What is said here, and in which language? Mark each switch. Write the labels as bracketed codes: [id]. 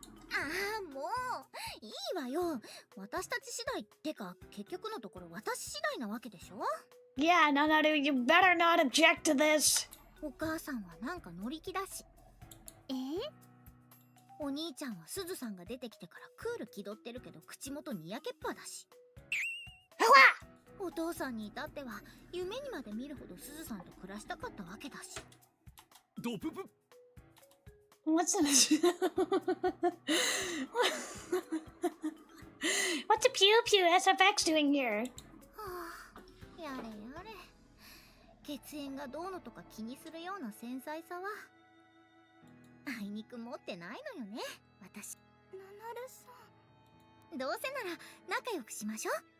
[ja] ああ、もういいわよ。私たち次第ってか、結局のところ私次第なわけでしょ。 [en] Yeah, Nanaru, you better not object to this. [ja] お母さんはなんか乗り気だし。お兄ちゃんはすずさんが出てきてからクール気取ってるけど口元にやけっぱだし。お父さんに至っては夢にまで見るほどすずさんと暮らしたかったわけだし。ドププ [en] What's this? What's a Pew Pew SFX doing here? [ja] やれやれ。血縁がどうのとか気にするような繊細さはあいにく持ってないのよね、私。ナナルさん。どうせなら仲良くしましょう。